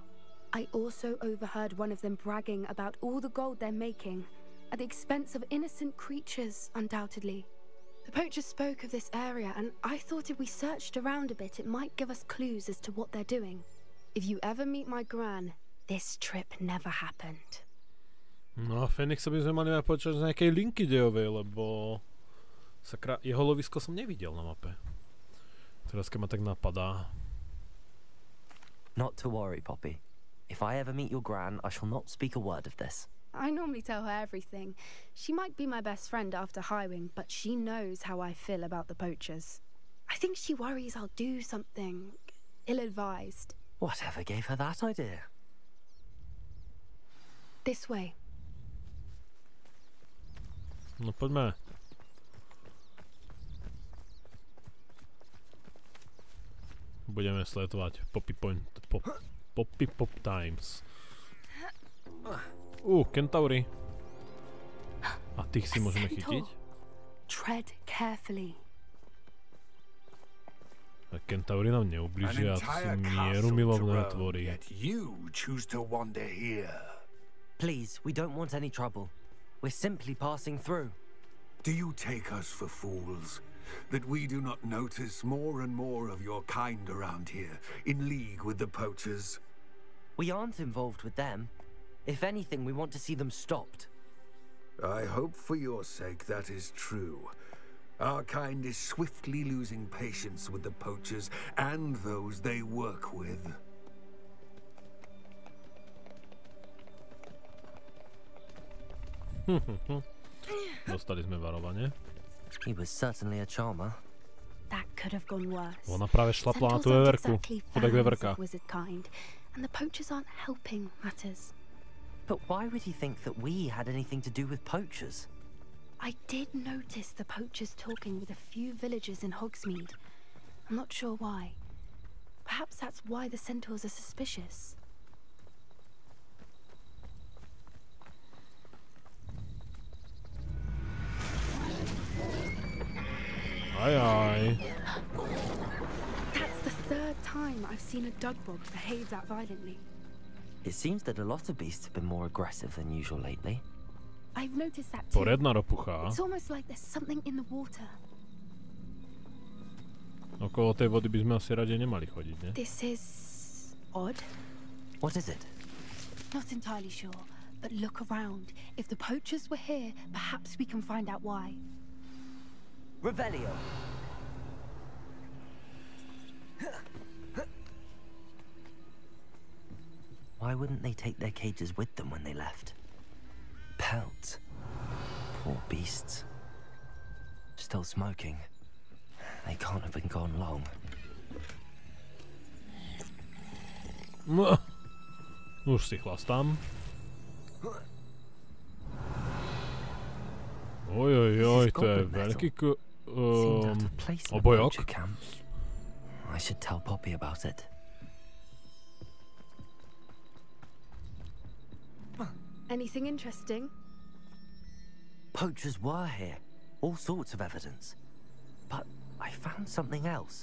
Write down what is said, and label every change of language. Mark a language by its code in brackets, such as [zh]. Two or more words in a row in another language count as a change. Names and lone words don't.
[en] I also overheard one of them bragging about all the gold they're making, at the expense of innocent creatures, undoubtedly. The poachers spoke of this area, and I thought if we searched around a bit, it might give us clues as to what they're doing. If you ever meet my gran, this trip never happened. [sk] No a Fenixa by sme mali aj počať z nejakej linky dejovej, lebo sakra, jeho lovisko som nevidel na mape. Teraz keď ma tak napadá. [en] Not to worry, Poppy. If I ever meet your gran, I shall not speak a word of this. I normally tell her everything. She might be my best friend after Highwing, but she knows how I feel about the poachers. I think she worries I'll do something ill-advised. Whatever gave her that idea? This way. [sk] No poďme. Budeme sledovať Poppy Pop Times. Kentaury. A tých si môžeme chytiť? [en] Tread carefully. [sk] A Kentaury nám neublížia, to sú mierumilovné tvory. [en] Please, we don't want any trouble. We're simply passing through. Do you take us for fools? That we do not notice more and more of your kind around here, in league with the poachers? We aren't involved with them. If anything, we want to see them stopped. I hope for your sake that is true. Our kind is swiftly losing patience with the poachers and those they work with. [sk] Dostali sme varovanie. [en] He was certainly a charmer. That could have gone worse. [sk] Ona práve šlapla na tú veverku. Chudák veverka. [en] And the poachers aren't helping matters. But why would he think that we had anything to do with poachers? I did notice the poachers talking with a few villagers in Hogsmeade. I'm not sure why. Perhaps that's why the centaurs are suspicious. Aye. That's the 3rd time I've seen a dugbog behave that violently. It seems that a lot of beasts have been more aggressive than usual lately. I've noticed that too. [sk] Poriadna ropucha. [en] It's almost like there's something in the water. [sk] Okolo tej vody by sme asi radi nemali chodiť, ne? [en] This is odd. What is it? Not entirely sure, but look around. If the poachers were here, perhaps we can find out why. Revelio. Why wouldn't they take their cages with them when they left? Pelts. Poor beasts. Still smoking. They can't have been gone long. [sk] Už si chlastám. Ojojoj, to je veľký obojok. [en] I should tell Poppy about it. Anything interesting? Poachers were here. All sorts of evidence. But I found something else.